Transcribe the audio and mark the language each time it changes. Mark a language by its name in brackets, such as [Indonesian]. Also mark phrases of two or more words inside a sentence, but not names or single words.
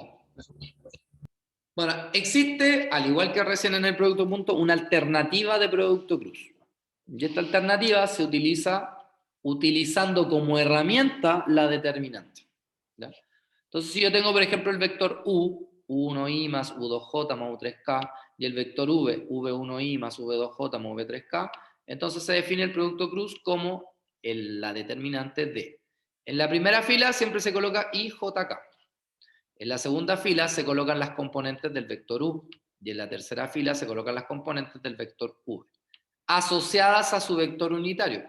[Spanish] Bueno, existe, al igual que recién en el producto punto, una alternativa de producto cruz. Y esta alternativa se utiliza utilizando como herramienta la determinante. ¿Ya? Entonces, si yo tengo, por ejemplo, el vector u, u1i más u2j más u3k, y el vector v, v1i más v2j más v3k, entonces se define el producto cruz como la determinante de. En la primera fila siempre se coloca i, j, k. En la segunda fila se colocan las componentes del vector u, y en la tercera fila se colocan las componentes del vector v, asociadas a su vector unitario.